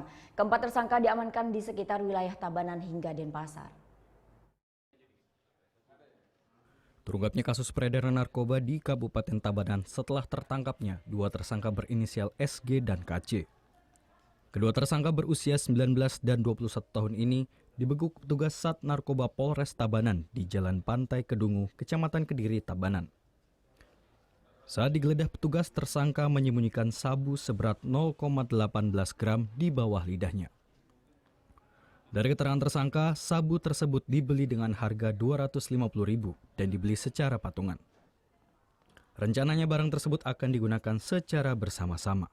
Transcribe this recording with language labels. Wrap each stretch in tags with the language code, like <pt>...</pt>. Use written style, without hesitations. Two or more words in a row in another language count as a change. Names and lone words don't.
<id>Keempat tersangka diamankan di sekitar wilayah Tabanan hingga Denpasar. Terungkapnya kasus peredaran narkoba di Kabupaten Tabanan setelah tertangkapnya 2 tersangka berinisial SG dan KC. Kedua tersangka berusia 19 dan 21 tahun ini dibekuk petugas Sat Narkoba Polres Tabanan di Jalan Pantai Kedungu, Kecamatan Kediri, Tabanan. Saat digeledah petugas, tersangka menyembunyikan sabu seberat 0,18 gram di bawah lidahnya. Dari keterangan tersangka, sabu tersebut dibeli dengan harga Rp250.000 dan dibeli secara patungan. Rencananya barang tersebut akan digunakan secara bersama-sama.</id>